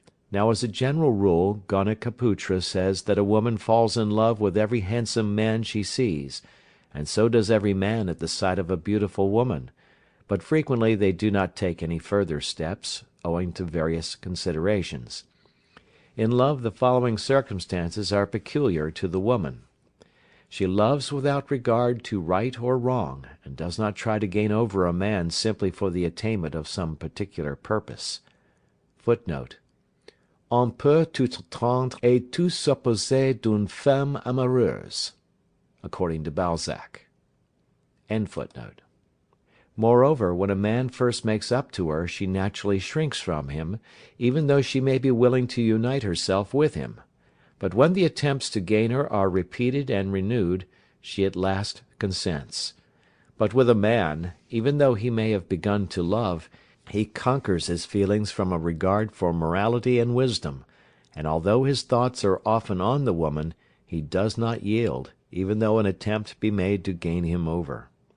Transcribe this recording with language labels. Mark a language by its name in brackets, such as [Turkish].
[English] Now as a general rule Gonikaputra says that a woman falls in love with every handsome man she sees, and so does every man at the sight of a beautiful woman, but frequently they do not take any further steps, owing to various considerations. In love the following circumstances are peculiar to the woman. She loves without regard to right or wrong, and does not try to gain over a man simply for the attainment of some particular purpose. [French] Footnote: On peut tout attendre et tout supposer d'une femme amoureuse, [English] according to Balzac. End footnote. Moreover, when a man first makes up to her she naturally shrinks from him, even though she may be willing to unite herself with him. But when the attempts to gain her are repeated and renewed, she at last consents. But with a man, even though he may have begun to love, he conquers his feelings from a regard for morality and wisdom, and although his thoughts are often on the woman, he does not yield, even though an attempt be made to gain him over.